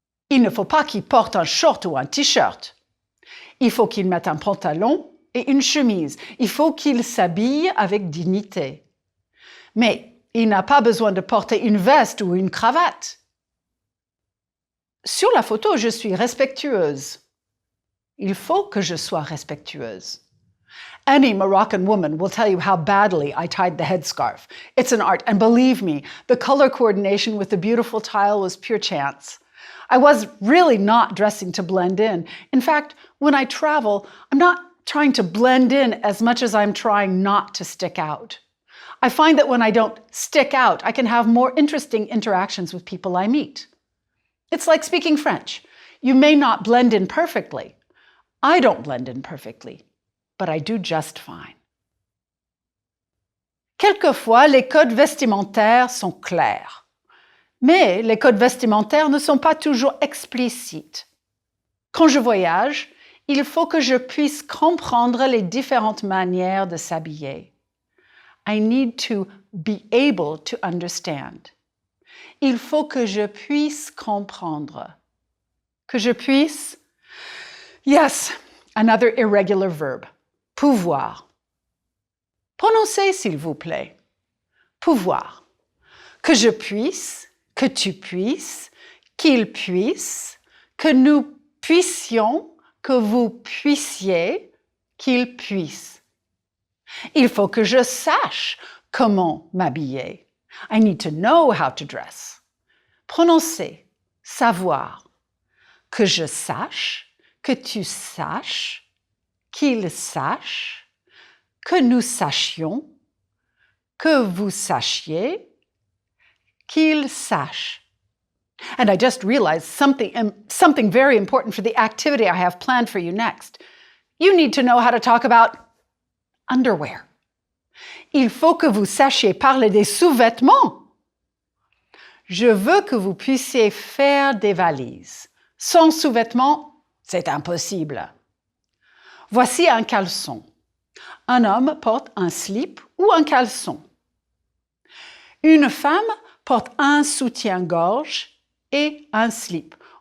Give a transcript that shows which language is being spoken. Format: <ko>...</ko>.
<fr>Il ne faut pas qu'il porte un short ou un t-shirt. Il faut qu'il mette un pantalon et une chemise. Il faut qu'il s'habille avec dignité. Mais il n'a pas besoin de porter une veste ou une cravate. Sur la photo, je suis respectueuse. Il faut que je sois respectueuse.</fr> <en>Any Moroccan woman will tell you how badly I tied the headscarf. It's an art, and believe me, the color coordination with the beautiful tile was pure chance. I was really not dressing to blend in. In fact, when I travel, I'm not trying to blend in as much as I'm trying not to stick out. I find that when I don't stick out, I can have more interesting interactions with people I meet. It's like speaking French. You may not blend in perfectly, I don't blend in perfectly, but I do just fine.</en> <fr>Quelquefois, les codes vestimentaires sont clairs, mais les codes vestimentaires ne sont pas toujours explicites. Quand je voyage, il faut que je puisse comprendre les différentes manières de s'habiller.</fr> <en>I need to be able to understand.</en> <fr>Il faut que je puisse comprendre. Que je puisse?</fr> <en>Yes, another irregular verb. Pouvoir.</en> <fr>Prononcez, s'il vous plaît. Pouvoir. Que je puisse, que tu puisses, qu'il puisse, que nous puissions, que vous puissiez, qu'il puisse. Il faut que je sache comment m'habiller.</fr> <en>I need to know how to dress.</en> <fr>Prononcez, savoir. Que je sache, que tu saches, qu'il sache, que nous sachions, que vous sachiez, qu'il sache.</fr> <en>And I just realized something very important for the activity I have planned for you next. You need to know how to talk about underwear.</en> <fr>Il faut que vous sachiez parler des sous-vêtements. Je veux que vous puissiez faire des valises. Sans sous-vêtements, c'est impossible. Voici un caleçon. Un homme porte un slip ou un caleçon. Une femme porte un soutien-gorge et un slip.</fr>